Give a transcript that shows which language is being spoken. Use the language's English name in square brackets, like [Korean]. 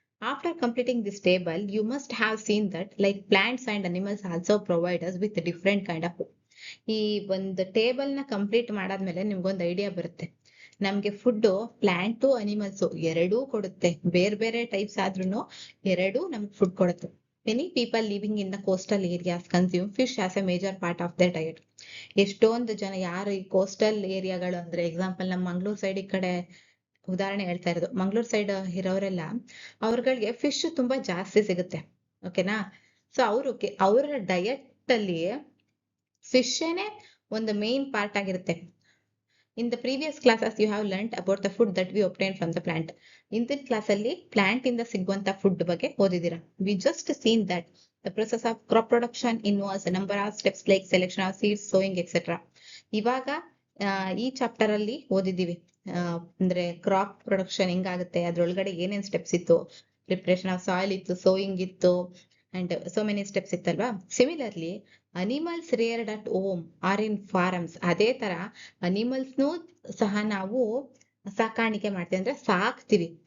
[English] After completing this table you must have seen that like plants and animals also provide us with different kind of food. [Kannada] ಈ ಒಂದು table ನ complete ಮಾಡಾದ್ಮೇಲೆ ನಿಮ್ಗೊಂದು idea ಬರುತ್ತೆ. ನಮ್ಗೆ food plant animals ಎರಡೂ ಕೊಡುತ್ತೆ. ಬೇರೆ ಬೇರೆ ಟೈಪ್ಸ್ ಆದ್ರೂ ಎರಡೂ ನಮ್ಗೆ ಫುಡ್ ಕೊಡುತ್ತೆ. [English] Many people living in the coastal areas consume fish as a major part of their diet. [Kannada] ಎಷ್ಟೊಂದು ಜನ ಯಾರು ಈ ಕೋಸ್ಟಲ್ ಏರಿಯಾಗಳು ಅಂದ್ರೆ ಎಕ್ಸಾಂಪಲ್ ನಮ್ಮ ಮಂಗ್ಳೂರ್ ಸೈಡ್ ಈ ಕಡೆ ಉದಾಹರಣೆ ಹೇಳ್ತಾ ಇರೋದು, ಮಂಗ್ಳೂರ್ ಸೈಡ್ ಇರೋರೆಲ್ಲ ಅವ್ರಗಳಿಗೆ ಫಿಶ್ ತುಂಬಾ ಜಾಸ್ತಿ ಸಿಗುತ್ತೆ. ಓಕೆನಾ? ಸೊ ಅವ್ರ ಡಯಟ್ ಅಲ್ಲಿ ಫಿಶ್ ಏನೇ ಒಂದು ಮೇನ್ ಪಾರ್ಟ್ ಆಗಿರುತ್ತೆ. [English] In the previous classes you have learnt about the food that we obtain from the plant. [Kannada] ಇಂದಿನ ಕ್ಲಾಸ್ ಅಲ್ಲಿ ಪ್ಲಾಂಟ್ ಇಂದ ಸಿಗುವಂತ ಫುಡ್ ಬಗ್ಗೆ ಓದಿದೀರಾ. [English] We just seen that the process of crop production involves a number of steps like selection of seeds, sowing, etc. [Kannada] ಇವಾಗ ಈ chapter ಅಲ್ಲಿ ಓದಿದೀವಿ. ಅಂದ್ರೆ crop production ಹೆಂಗಾಗುತ್ತೆ, ಅದ್ರೊಳಗಡೆ ಏನೇನ್ ಸ್ಟೆಪ್ಸ್ ಇತ್ತು, ಪ್ರಿಪರೇಷನ್ ಆಫ್ ಸಾಯಿಲ್ ಇತ್ತು, ಸೋಯಿಂಗ್ ಇತ್ತು, [English] and so many steps [Kannada] ಇತ್ತಲ್ವಾ. [English] Similarly animals reared at home or in farms. [Kannada] ಅದೇ ತರ ಅನಿಮಲ್ಸ್ನು ಸಹ ನಾವು ಸಾಕಾಣಿಕೆ ಮಾಡ್ತೀವಿ, ಅಂದ್ರೆ ಸಾಕ್ತಿವಿ.